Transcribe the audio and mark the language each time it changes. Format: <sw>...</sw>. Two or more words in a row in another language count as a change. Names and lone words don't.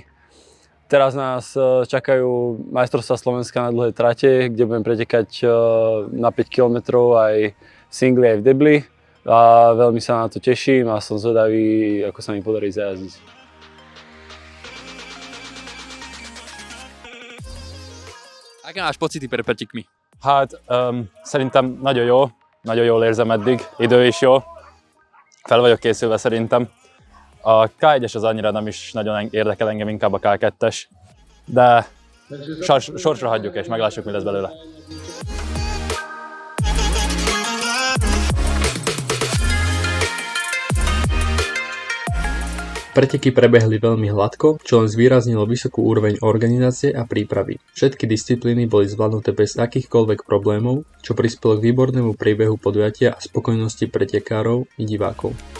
<sk>Teraz nás čakajú majstrovstvá Slovenska na dlhé trate, kde budem pretekať na 5 km aj v singli, aj v debli. A veľmi sa na to teším a som zvedavý, ako sa mi podarí zajazdiť. Aké máš pocity pred pretekmi?</sk> <hu>Hát szerintem nagyon jól érzem eddig, idő is jó. Fel vagyok készülve szerintem. A K1-es az annyira nem is nagyon érdekel engem, inkább a K2-es. De sorsra hagyjuk és meglássuk, mi lesz belőle.</hu> <sk>Preteky prebehli veľmi hladko, čo len zvýraznilo vysokú úroveň organizácie a prípravy. Všetky disciplíny boli zvládnuté bez akýchkoľvek problémov, čo prispelo k výbornému priebehu podujatia a spokojnosti pretekárov i divákov.</sk>